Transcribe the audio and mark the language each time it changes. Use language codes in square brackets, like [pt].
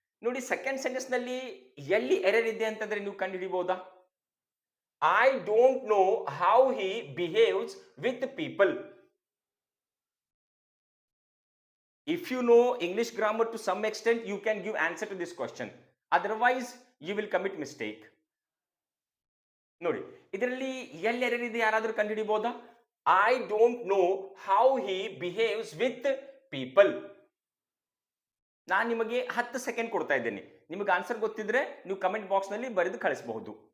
[kn] ನೋಡಿ, second sentence ನಲ್ಲಿ ಎಲ್ಲಿ ಎರರ್ ಇದೆ ಅಂತಂದ್ರೆ ನೀವು ಕಂಡು ಹಿಡಿಬಹುದಾ? [en] I don't know how he behaves with people. If you know English grammar to some extent, you can give answer to this question. Otherwise you will commit mistake. [kn] ನೋಡಿ, ಇದರಲ್ಲಿ ಎಲ್ಲಿ error ಇದೆ ಯಾರಾದ್ರೂ ಕಂಡು ಹಿಡಿಬಹುದಾ? [en] I don't know how he behaves with people. [kn] ನಾನು ನಿಮಗೆ 10 second ಕೊಡ್ತಾ ಇದ್ದೇನೆ. ನಿಮಗೆ ಆನ್ಸರ್ ಗೊತ್ತಿದ್ರೆ ನೀವು ಕಮೆಂಟ್ ಬಾಕ್ಸ್ ನಲ್ಲಿ ಬರೆದು ಕಳಿಸಬಹುದು.